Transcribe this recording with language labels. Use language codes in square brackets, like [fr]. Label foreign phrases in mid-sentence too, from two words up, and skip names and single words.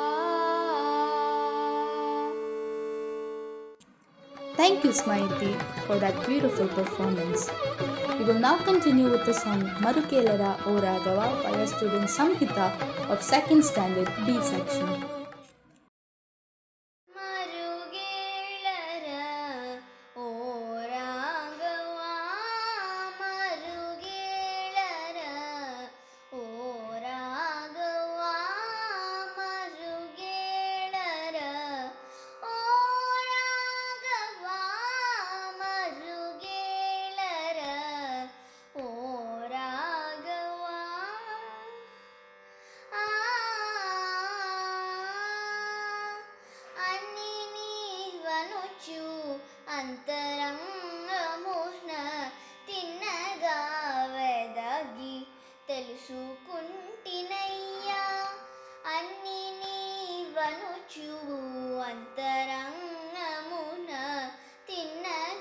[en] Thank you, Smriti, for that beautiful performance. We will now continue with the song Marukelara O Raghava by our student Samhita of 2nd Standard B section. [te] మరుగేలరా ఓ రాఘవా మరుగేలరా ఓ రాఘవా మరుగేలరా ఓ రాఘవా మరుగేలరా ఓ రాఘవా అన్ని నీవనుచు అంతరంగమున తిన్నగా వెదగి తెలుసుకుంటినయ్యా అన్ని నీవనుచు అంతరంగమున తిన్న